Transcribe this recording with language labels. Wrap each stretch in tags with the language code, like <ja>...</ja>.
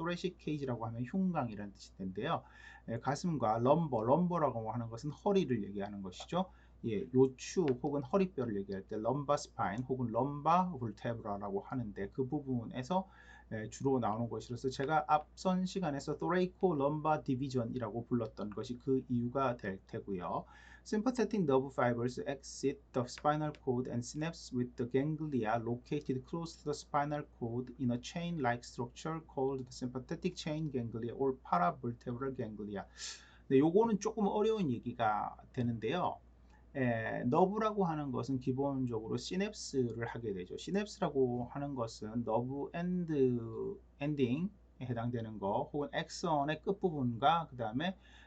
<ko>thoracic cage라고 하면 흉곽이라는 뜻일 텐데요. 가슴과 lumbar라고 하는 것은 허리를 얘기하는 것이죠. 요추 혹은 허리뼈를 얘기할 때 lumbar spine 혹은 lumbar vertebra라고 하는데 그 부분에서 주로 나오는 것이라서 제가 앞선 시간에서 thoracolumbar division이라고 불렀던 것이 그 이유가 될 테고요.</ko> <en>Sympathetic nerve fibers exit the spinal cord and synapse with the ganglia located close to the spinal cord in a chain-like structure called the sympathetic chain ganglia or paravertebral ganglia.</en> <ko>네, 요거는 조금 어려운 얘기가 되는데요. 너브라고 하는 것은 기본적으로 시냅스를 하게 되죠. 시냅스라고 하는 것은 너브 엔딩에 해당되는 거 혹은 엑선의 끝부분과 그 다음에</ko>